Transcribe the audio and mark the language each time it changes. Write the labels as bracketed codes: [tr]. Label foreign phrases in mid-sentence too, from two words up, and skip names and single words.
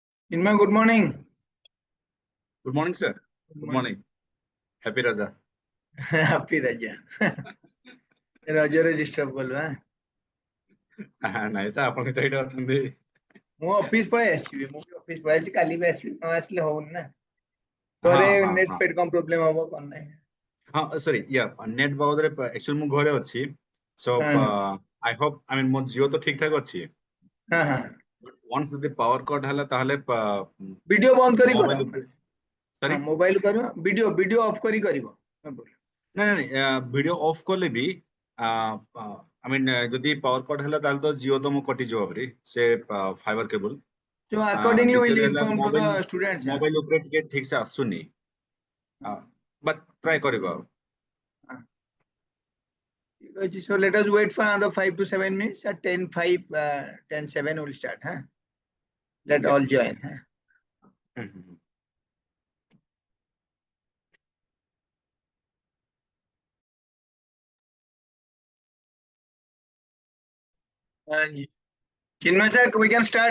[en] Inma, good morning. Good morning, sir. Good morning. Happy Raja. Happy Raja. Raja disturb bolwa. [or] ନାଇଁ ସାର୍ ଆପଣ ତ ଏଇଠି ଅଛନ୍ତି। ମୁଁ ଅଫିସ ପଳେଇ ଆସିବି। ମୁଁ ଅଫିସ ପଳେଇ ଆସିଛି, କାଲି ବି ଆସିବି। ନ ଆସିଲେ ହଉନି ନା। ଘରେ ନେଟ୍ ଫେଟ୍ କଣ ପ୍ରୋବ୍ଲେମ ହବ କଣ ନାହିଁ। ହଁ ସରି ନେଟ୍ ବାବଦରେ actually ମୁଁ ଘରେ ଅଛି। [en] So I hope [or] ମୋ ଜିଓ ତ ଠିକ ଠାକ ଅଛି। ହଁ ହଁ। Once ଯଦି ପାୱାର କଟ୍ ହେଲା ତାହେଲେ ଭିଡିଓ ବନ୍ଦ କରି ମୋବାଇଲ କର। ସରି ମୋବାଇଲ କରିବ, ଭିଡିଓ ଅଫ୍ କରି କରିବ। ନାଇଁ ଭିଡିଓ ଅଫ୍ କଲେ ବି ଯଦି ପାୱାର କଟ୍ ହେଲା ତାହେଲେ ତ ଜିଓ ତ ମୁଁ କଟିଯିବ ଭାରି ସେ ଫାଇबर କେବୁଲ। [en] So accordingly we'll [or] ଦ୍ୱିତୀୟରେ ହେଲା [en] inform to the students. [or] ମୋବାଇଲ ଉପରେ ଟିକେ ଠିକ ସେ ଆସୁନି। [en] But try [or] କରିବା। [en] So let us wait for another 5 to 7 minutes. At 10:05, 10:07 we'll start. Let all join. Chinmay sir, we can start.